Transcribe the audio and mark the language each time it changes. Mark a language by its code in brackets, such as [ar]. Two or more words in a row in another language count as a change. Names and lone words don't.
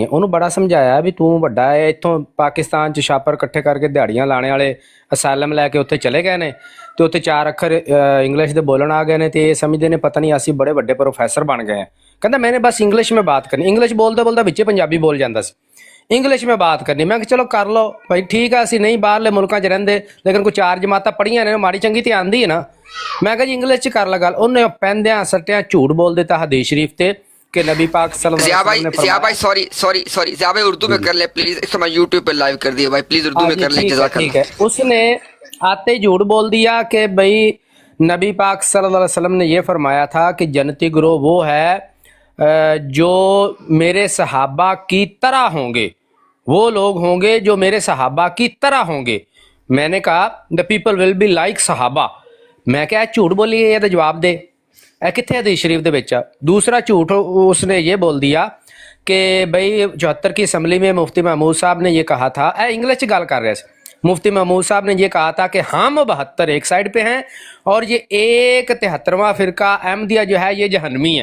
[pa] انہوں بڑا سمجھایا بھی تو بڑا ہے، اتوں پاکستان چ چھاپر کٹھے کر کے دیہڑیاں لانے والے اسائلم لے کے اتنے چلے گئے نے، تو اتنے 4 اکھر انگلش دے بولن آ گئے نے، [ur] تو یہ سمجھتے ہیں پتہ نہیں [pa] اسی بڑے بڑے پروفیسر بن گئے ہیں. [ur] کہتا میں نے بس انگلش میں بات کرنی. انگلش بولتا بولتا بچے پنجابی بول جاتا سی، انگلش میں بات کرنی. [pa] میں کہ چلو کر لو بھائی ٹھیک ہے، اسی نہیں باہرلے ملکاں چ رہندے لیکن کوئی 4 جماعتاں پڑھیاں نے ماڑی چنگی تے آندی ہے نا. میں کہا جی انگلش چ کر لا گل. انہیں پہندیاں سٹیاں جھوٹ بول دیتا حدیث شریف تے کہ نبی پاک صلی اللہ علیہ وسلم نے فرمایا. [ur] ضیاء بھائی سوری ضیاء بھائی اردو میں کر لیں پلیز، اس کو میں یوٹیوب پہ لائیو کر دیا بھائی، پلیز اردو میں کر لیں. [ar] جزاک اللہ. [ur] ٹھیک ہے. اس نے آتے ہی جھوٹ بول دیا کہ بھائی نبی پاک صلی اللہ علیہ وسلم نے یہ فرمایا تھا کہ جنتی گروہ وہ ہے جو میرے صحابہ کی طرح ہوں گے، وہ لوگ ہوں گے جو میرے صحابہ کی طرح ہوں گے. میں نے کہا [en] the people will be like صحابہ. [pa] میں کہا جھوٹ بولی ہے، یہ تو جواب دے اے کتنے حدیث شریف دے بچا. [ur] دوسرا جھوٹ اس نے یہ بول دیا کہ بھئی 74 کی اسمبلی میں مفتی محمود صاحب نے یہ کہا تھا، [pa] اے انگلش گل کر رہے [ur] مفتی محمود صاحب نے یہ کہا تھا کہ ہم 72 ایک سائڈ پہ ہیں اور یہ ایک 73واں فرقہ احمدیہ جو ہے یہ جہنمی ہے.